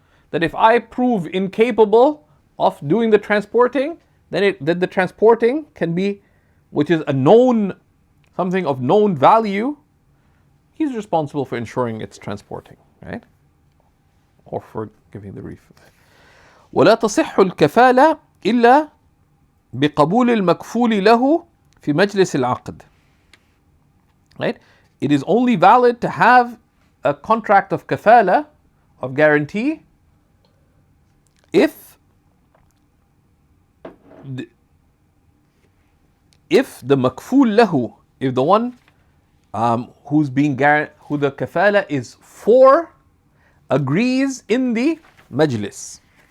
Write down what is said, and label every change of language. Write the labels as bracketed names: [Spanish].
[English] That if I prove incapable of doing the transporting, then the transporting can be, which is something of known value, he's responsible for ensuring its transporting, right? Or for giving the refund. [Arabic] ولا تصح الكفالة إلا بقبول المكفول له في مجلس العقد. [English] Right? It is only valid to have a contract of kafala, of guarantee, if the makful lahu, if the one who the kafala is for, agrees in the majlis.